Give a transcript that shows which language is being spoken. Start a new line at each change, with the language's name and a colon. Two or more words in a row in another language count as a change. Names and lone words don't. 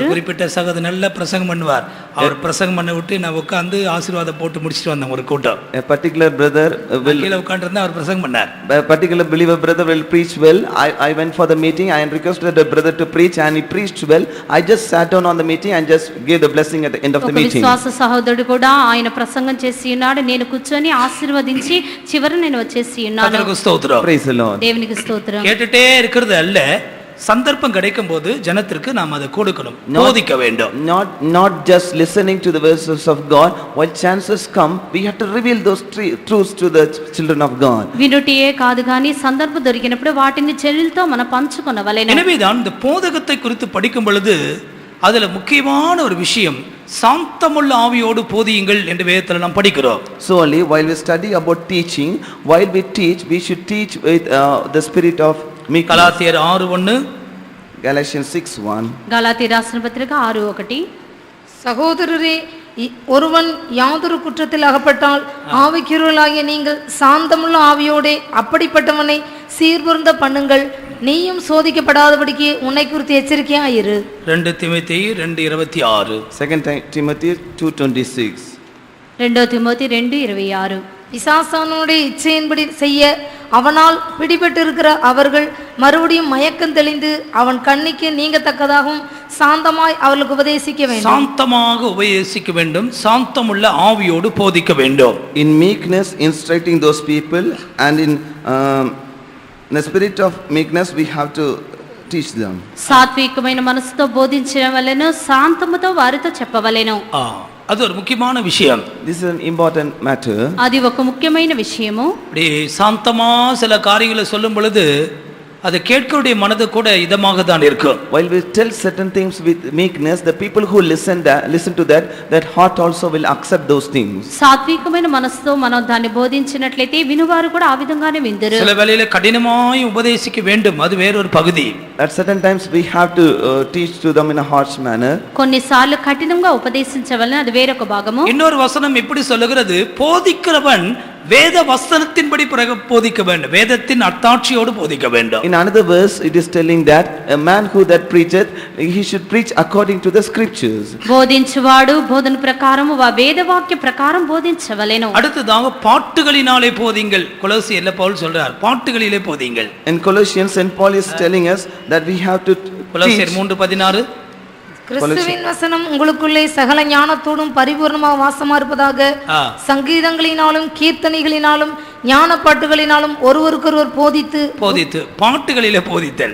Tamil: ஒரு குறிப்பிட்ட சகோதரர் நல்ல பிரசங்கம் பண்ணுவார். அவர் பிரசங்கம் பண்ண விட்டு நான் உட்கார்ந்து ஆசீர்வாதம் போட்டு முடிச்சிட்டு வந்தேன். ஒரு கூட்டம்
English: A particular brother will
Tamil: கீழே உட்கார்ந்திருந்தா அவர் பிரசங்கம் பண்ணார்.
English: a particular believer brother will preach well. I went for the meeting. I requested the brother to preach and he preached well. I just sat down on the meeting and just gave the blessing at the end of the
Telugu: ఒక
English: meeting.
Telugu: విశ్వాస సహోదరుడు కూడా ఆయన ప్రసంగం చేసి ఉన్నాడు. నేను కూర్చొని ఆశీర్వదించి చివరి నేను వచ్చేసి ఉన్నాను.
Tamil: கர்த்தருக்கு ஸ்தோத்திரம்.
English: Praise the Lord.
Telugu: దేవునికి స్తోత్రం.
Tamil: கேட்டுட்டே இருக்கிறது அல்ல, சந்தர்ப்பம் கிடைக்கும் போது ஜனத்திற்கு நாம் அதை கொடுக்கணும், போதிக்க வேண்டும்.
English: Not just listening to the verses of God. While chances come, we have to reveal those truths to the children of God.
Telugu: వినుటియే కాదు కానీ సందర్భం దొరికినప్పుడు వాటిని చెల్లితో మనం పంచుకొనవలెను.
Tamil: எனவேதான் இந்த போதகத்தை குறித்து படிக்கும் பொழுது அதுல முக்கியமான ஒரு விஷயம், சாந்தமுள்ள ஆவியோடு போதியுங்கள் என்று வேதத்தில் நாம் படிக்கிறோம்.
English: So only while we study about teaching, while we teach, we should teach with the spirit of meekness.
Tamil: கலாத்தியர் 6:1,
English: Galatians 6:1.
Telugu: గలాతీ రాసిన పత్రిక 6:1.
Tamil: சகோதரரே, ஒருவன் யாதொரு குற்றத்தில் அகப்பட்டால் ஆவிக்குரியவர்களாகிய நீங்கள் சாந்தமுள்ள ஆவியோடே அப்படிப்பட்டவனை சீர்பொருந்த பண்ணுங்கள். நீயும் சோதிக்கப்படாதபடிக்கு உன்னை குறித்து எச்சரிக்கையாயிரு. 2 தீமோத்தேயு 2:26.
English: 2 Timothy 2:26.
Telugu: 2 తిమోతి 2:26.
Tamil: பிசாசானுடைய இச்சையின்படி செய்ய அவனால் பிடிபட்டிருக்கிற அவர்கள் மறுபடியும் மயக்கம் தெளிந்து அவன் கண்ணிக்கு நீங்கத்தக்கதாகவும் சாந்தமாய் அவர்களுக்கு உபதேசிக்க வேண்டும். சாந்தமாக உபதேசிக்க வேண்டும், சாந்தமுள்ள ஆவியோடு போதிக்க வேண்டும்.
English: In meekness instructing those people, and in the spirit of meekness we have to teach them.
Telugu: సాత్వికమైన మనసుతో బోధించవలెను, శాంతముతో వారితో చెప్పవలెను.
Tamil: அது ஒரு முக்கியமான விஷயம்.
English: This is an important matter.
Telugu: అది ఒక ముఖ్యమైన విషయము.
Tamil: அப்படி சாந்தமா சில காரியங்களை சொல்லும் பொழுது அது கேட்கக்கூடிய மனது கூட இதமாக தான் இருக்கும்.
English: While we tell certain things with meekness, the people who listen to that heart also will accept those things.
Telugu: సాత్వికమైన మనసుతో మనం దాన్ని బోధించినట్లయితే వినువారు కూడా ఆ విధంగానే విందురు.
Tamil: சில வேளையில கடினமாய் உபதேசிக்க வேண்டும், அது வேறொரு பகுதி.
English: At certain times we have to teach to them in a harsh manner.
Telugu: కొన్నిసార్లు కఠినంగా ఉపదేశించవలన, అది వేరొక భాగము.
Tamil: இன்னொரு வசனம் இப்படி சொல்லுகிறது, போதிக்கிறவன் வேத வசனத்தின்படி போதிக்க வேண்டும், வேதத்தின் அத்தாட்சியோடு போதிக்க வேண்டும்.
English: In another verse it is telling that a man who that preacheth, he should preach according to the scriptures.
Telugu: బోధించువాడు బోధన ప్రకారము వేదవాక్య ప్రకారం బోధించవలెను.
Tamil: அடுத்ததாக பாட்டுகளினாலே போதிங்கள். கொலோசியர்ல பவுல் சொல்றார், பாட்டுகளிலே போதிங்கள்.
English: In Colossians, St. Paul is telling us that we have to
Tamil: கொலோசியர்
English: teach. 3:16.
Tamil: கிறிஸ்துவின் வசனம் உங்களுக்குள்ளே சகல ஞானத்தோடும் பரிபூர்ணமாக வாசமா இருப்பதாக. சங்கீதங்களினாலும் கீர்த்தனைகளினாலும் ஞான பாட்டுகளினாலும் ஒருவருக்கொருவர் போதித்து போதித்து பாட்டுகளிலே போதித்தல்.